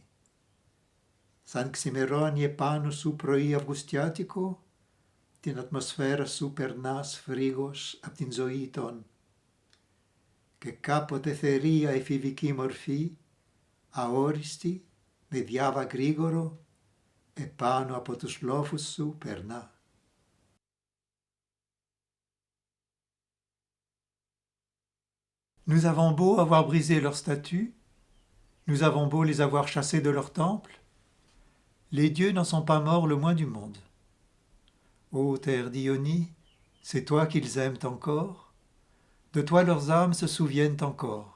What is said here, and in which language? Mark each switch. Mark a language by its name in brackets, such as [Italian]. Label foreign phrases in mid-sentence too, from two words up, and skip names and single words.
[Greek] Σαν ξημερώνει επάνω σου πρωί αυγουστιάτικο, την ατμοσφαίρα σου περνάς φρίγος απ' την ζωή των. Και κάποτε θερία εφηβική μορφή, αόριστη, με διάβα γρήγορο, επάνω από τους λόφους σου περνά. [French] Nous avons beau avoir brisé leurs statues, nous avons beau les avoir chassés de leur temple, les dieux n'en sont pas morts le moins du monde. Ô terre d'Ionie, c'est toi qu'ils aiment encore, de toi leurs âmes se souviennent encore.